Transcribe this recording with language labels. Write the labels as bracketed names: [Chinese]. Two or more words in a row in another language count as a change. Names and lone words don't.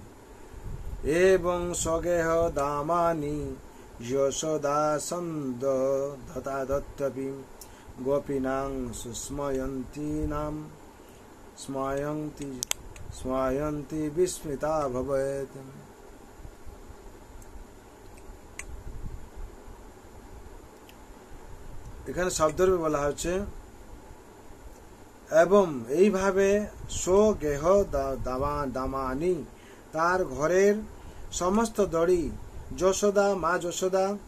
[Sanskrit] एवं स्वगेह दामानि यशोदासंद दत्तपि गोपीनां स्मयन्ति विस्मिता भवेत्। [Bangla] এখানে শব্দের বলা হচ্ছে এবং এইভাবে [Sanskrit] স্বগেহ দামানি [Bangla] তার ঘরের সমস্ত দড়ি যশোদা মা যশোদা